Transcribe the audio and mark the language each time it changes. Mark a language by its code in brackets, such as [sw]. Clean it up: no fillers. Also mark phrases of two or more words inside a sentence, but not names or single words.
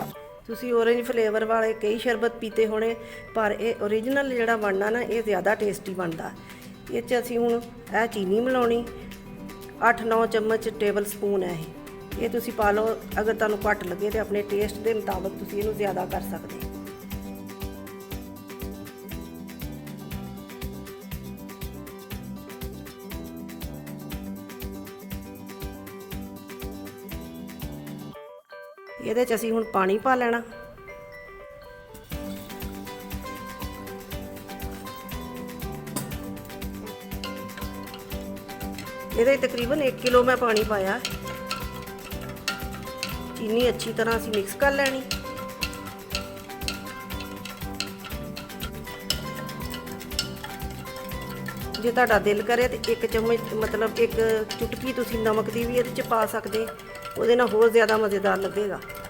[pa] तुसीं [en] orange flavour [pa] ਵਾਲੇ ਕਈ ਸ਼ਰਬਤ ਪੀਤੇ ਹੋਣੇ, ਪਰ ਯਹ ਓਰਿਜਿਨਲ ਜਿਹੜਾ ਬਣਨਾ ਨਾ ਯੇ ਜ਼ਿਆਦਾ ਟੇਸਟੀ ਬਣਦਾ। ਇਹ 'ਚ ਅਸੀਂ ਹੁਣ ਇਹ ਚੀਨੀ ਮਿਲਾਉਣੀ। 8-9 ਚਮਚ [en] table spoon [pa] ਹੈ ਯੇ ਤੁਸੀ ਪਾ ਲੋ। ਅਗਰ ਤੁਹਾਨੂੰ ਘੱਟ ਲੱਗੇ ਤੋ [hi] अपने टेस्ट के मुताबिक [pa] ਤੁਸੀ ਇਹਨੂੰ ਜ਼ਿਆਦਾ ਕਰ ਸਕਤੇ। ਇਹਦੇ 'ਚ ਅਸੀਂ ਹੁਣ ਪਾਣੀ ਪਾ ਲੈਣਾ। ਇਹਦੇ ਤਕਰੀਬਨ 1 ਕਿਲੋ ਮੈਂ ਪਾਨੀ ਪਾਇਆ। ਚੀਨੀ ਅੱਛੀ ਤਰ੍ਹਾ ਅਸੀਂ ਮਿਕਸ ਕਰ ਲੈਣੀ। ਜੇ ਤੁਹਾਡਾ ਦਿਲ ਕਰੇ ਤੋ 1 ਚਮਚ ਮਤਲਬ 1 ਚੁਟਕੀ ਤੁਸੀਂ ਨਮਕ ਦੀ ਭੀ ਇਹਦੇ 'ਚ ਪਾ ਸਕਦੇ, ਉਹਦੇ ਨਾਲ ਹੋਰ ਜ਼ਿਆਦਾ ਮਜ਼ੇਦਾਰ ਲੱਗੇਗਾ।